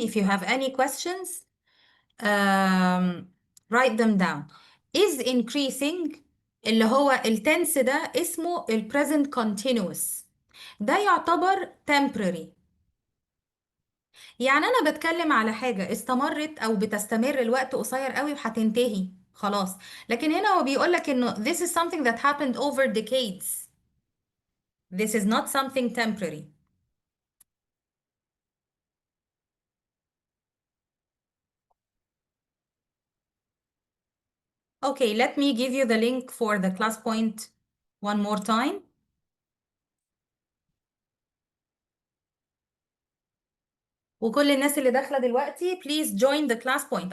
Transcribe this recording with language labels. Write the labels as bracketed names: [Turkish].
[English] if you have any questions um, write them down. is increasing [Arabic] اللي هو التنس ده اسمه ال present continuous، ده يعتبر temporary. يعني أنا بتكلم على حاجة استمرت أو بتستمر الوقت قصير قوي وهتنتهي خلاص. لكن هنا هو بيقولك إنه [English] this is something that happened over decades. This is not something temporary. Okay, let me give you the link for the class point one more time. [Arabic] وكل الناس اللي داخلة دلوقتي [English] please join the class point.